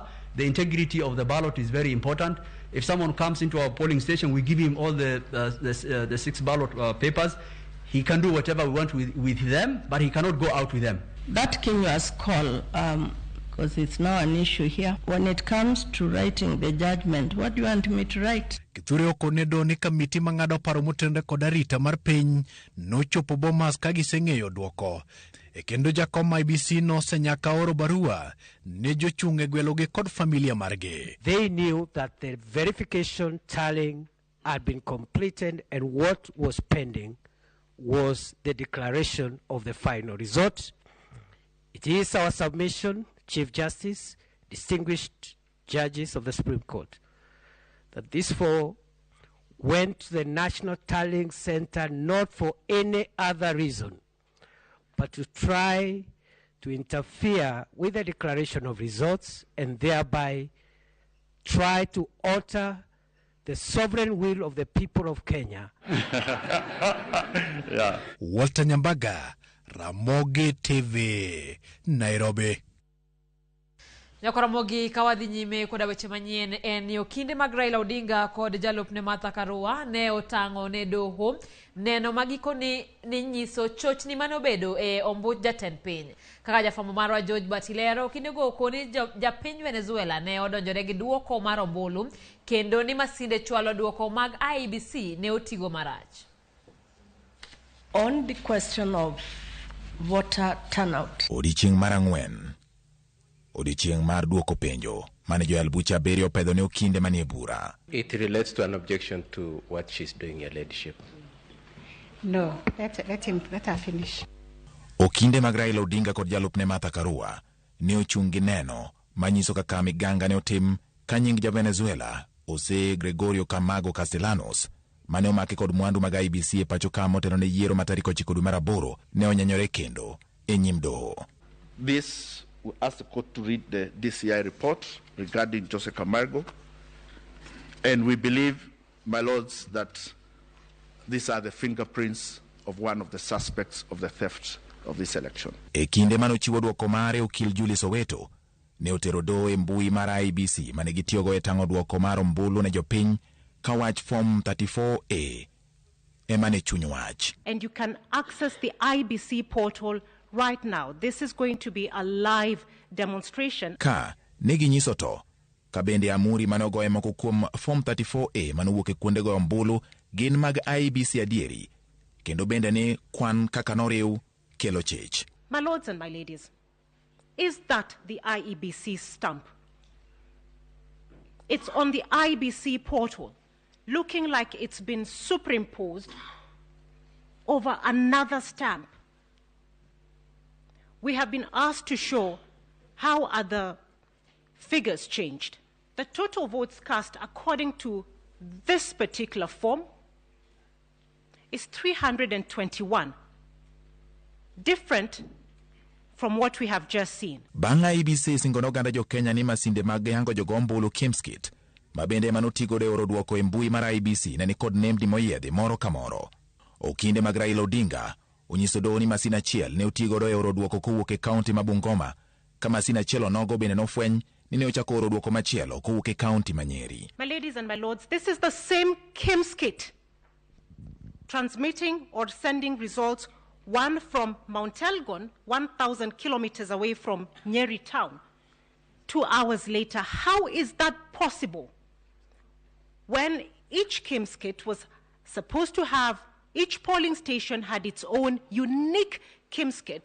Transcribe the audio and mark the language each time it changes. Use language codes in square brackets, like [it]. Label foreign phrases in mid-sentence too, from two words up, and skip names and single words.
[en] The integrity of the ballot is very important. If someone comes into our polling station, we give him all the 6 ballot papers. He can do whatever we want with them, but he cannot go out with them. That Kenya's call, because it's now an issue here. When it comes to writing the judgment, what do you want me to write? [luo] Kithure okonedo ni kamiti mang'ado paro motenre kod arita mar piny nochopo Bomas ka giseng'eyo duoko. Kendo jakom IBC nosenyaka oro barua ne jochung' e gwelogi kod familia margi. [en] They knew that the verification tallying had been completed and what was pending was the declaration of the final result. It is our submission, Chief Justice, distinguished judges of the Supreme Court, that these 4 went to the National Tallying Center not for any other reason, but to try to interfere with the declaration of results and thereby try to alter the sovereign will of the people of Kenya. Yeah. Walter Nyambaga, Ramogi TV, Nairobi. [luo] Ramogi kawadhi nyime koda weche manyien en yo kinde mag Raila Odinga kod jalupne Martha Karua ne otango ne doho neno magiko ni nyiso chochni manobedo e ombuch jatend piny. Kaka jafamo marwa George Batilero kinde go koni japiny Venezuela ne odonjore gi duoko mar ombulu kendo ni masinde chwalo duoko mag IBC ne otigo marach. [en] On the question of voter turnout. [luo] Odiochieng' mar ang'wen. Odiochieng' mar duoko penjo mane Joel Bucha Berio pedho ne okinde manie bura. [en] It relates to an objection to what she's doing, your ladyship. No, let her finish. [luo] Okinde mag Raila Odinga kod jalupne Martha Karua ne ochung' gi neno manyiso kaka miganga ne otim ka nying ja Venezuela Jose Gregorio Carmago Castellanos mane omaki kod mwandu mag IBC e pacho ka motelo ne yiero ma tarik 9 dwe mar aboro ne onyanyore kendo e nyim doho. [en] This, we ask the court to read the DCI report regarding Jose Camargo, and we believe, my lords, that these are the fingerprints of one of the suspects of the theft of this election. [luo] E kinde mano chiwo duoko mare okil Julius Soweto ne otero doho e mbui mar IBC mane gitiyogo e tang'o duoko mar ombulu ne jopiny ka wach form 34A emane chuny wach. [en] And you can access the IBC portal right now. This is going to be a live demonstration. [luo] Ka ne ginyiso to ka bende amuri mane ogoye moko kuom form 34A manowuok e kuonde go ombulu gin mag IBC adieri kendo bende ne kwan kaka noriw kelo chich. [en] My lords and my ladies, is that the IEBC stamp? It's on the IBC portal, looking like it's been superimposed over another stamp. We have been asked to show how are the figures changed. The total votes cast according to this particular form is 321, different from what we have just seen. [luo] Banga IBC singono ganda jo Kenya ni masinde mag yango jogo ombulu Kimskit ma bende manotigodo e oro duoko e mbui mar IBC ne ni kod nembni moyiedhi moro ka moro. Okinde mag Raila Odinga onyiso doho ni masin achiel ne otigodo e oro duoko kowuok e kaunti ma Bungoma, ka masin achiel onogo bende nofweny ni ne ochako oro duoko machielo kowuok e kaunti ma Nyeri. [en] My ladies and my lords, this is the same KIMS kit transmitting or sending results, one from Mount Elgon, 1,000 kilometers away from Nyeri town, 2 hours later. How is that possible when each KIMS kit was supposed to have, each polling station had its own unique KIMS kit?